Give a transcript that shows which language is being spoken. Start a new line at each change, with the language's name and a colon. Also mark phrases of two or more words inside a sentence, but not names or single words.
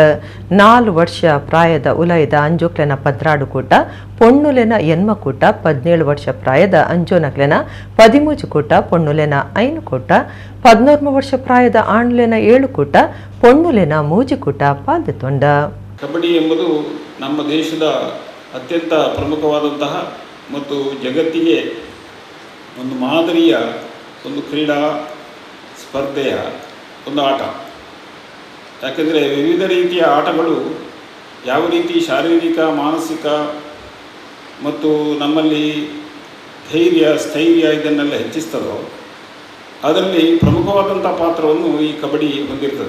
Tulu: 4 ವರ್ಷ ಪ್ರಾಯದ ಉಲಯದ ಅಂಜೋಕ್ಲೆನ 14 ಕೂಟ, ಪೊಣ್ಣುಲೆನ ಎನ್ಮ ಕೂಟ 17 ವರ್ಷ ಪ್ರಾಯದ ಅಂಜೋನಕ್ಲೆನ 13 ಕೂಟ, ಪೊಣ್ಣುಲೆನ 5 ಕೂಟ, 14 ವರ್ಷ ಪ್ರಾಯದ ಆಣ್ಲೆನ 7 ಕೂಟ, ಪೊಣ್ಣುಲೆನ 3 ಕೂಟ ಪಾಲ್ದೆತ್ತೊಂಡ.
Kannada: ಕಬಡ್ಡಿ ಎಂಬುದು ನಮ್ಮ ದೇಶದ ಅತ್ಯಂತ ಪ್ರಮುಖವಾದಂತಹ ಮತ್ತು ಜಗತ್ತಿಗೆ ಒಂದು ಮಾದರಿಯ ಒಂದು ಕ್ರೀಡಾ ಸ್ಪರ್ಧೆಯ ಒಂದು ಆಟ. ಯಾಕೆಂದರೆ ವಿವಿಧ ರೀತಿಯ ಆಟಗಳು ಯಾವ ರೀತಿ ಶಾರೀರಿಕ, ಮಾನಸಿಕ ಮತ್ತು ನಮ್ಮಲ್ಲಿ ಧೈರ್ಯ, ಸ್ಥೈರ್ಯ ಇದನ್ನೆಲ್ಲ ಹೆಚ್ಚಿಸ್ತದೋ ಅದರಲ್ಲಿ ಪ್ರಮುಖವಾದಂಥ ಪಾತ್ರವನ್ನು ಈ ಕಬಡ್ಡಿ ಹೊಂದಿರ್ತದೆ.